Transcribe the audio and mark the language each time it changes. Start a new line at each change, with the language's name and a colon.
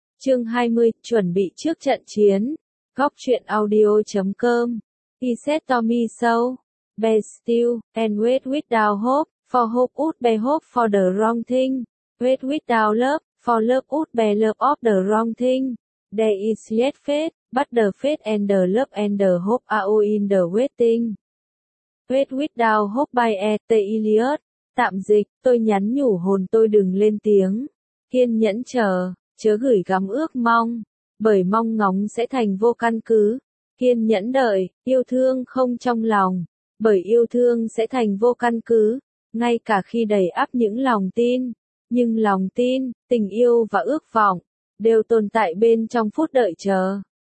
Vietnamese: Chương 20, chuẩn bị trước trận chiến. Góc truyện audio.com. Iset Tommy Show.
English: Be still, and wait without hope. For hope would be hope for the wrong thing. Wait without love, for love would be love of the wrong thing. There is yet faith, but the faith and the love and the hope are in the waiting. Wait without hope by E.T. Eliot.
Vietnamese: Tạm dịch, tôi nhắn nhủ hồn tôi đừng lên tiếng, kiên nhẫn chờ, chớ gửi gắm ước mong, bởi mong ngóng sẽ thành vô căn cứ, kiên nhẫn đợi, yêu thương không trong lòng, bởi yêu thương sẽ thành vô căn cứ, ngay cả khi đầy ắp những lòng tin, nhưng lòng tin, tình yêu và ước vọng, đều tồn tại bên trong phút đợi chờ.